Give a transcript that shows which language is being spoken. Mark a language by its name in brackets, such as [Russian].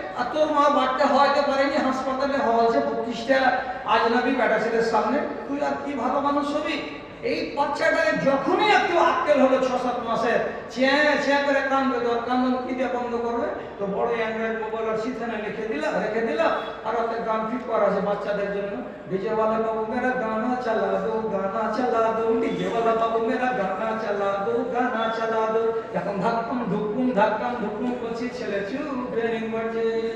[Bangla] আর তোর মা বাড়তে হওয়াতে পারেনি, হাসপাতালে হওয়াছে 25টা আজনবী বেটা ছেলের সামনে। তুই আর কি ভালো মানুষ হবি? এই বাচ্চাটা যখনই একটু আক্কেল হলো 6-7 মাসের, চেয়ে চেয়ে করে কান্দবে। তোর কান্দন কি দিয়ে বন্ধ করবে? তো বড় অ্যান্ড্রয়েড মোবাইল আর সিথানে রেখে দিল। আর ওতে গান ফিট করা আছে বাচ্চাদের জন্য। [Hindi] ডিজে वाला बाबू मेरा गाना चला दो, गाना चला दो, डीजे वाला बाबू मेरा गाना चला दो, गाना चला दो। [Bangla] এখন ধাক্কাম ধুকুম করছি, ছেলে চুপ ব্রেনিং বাজে।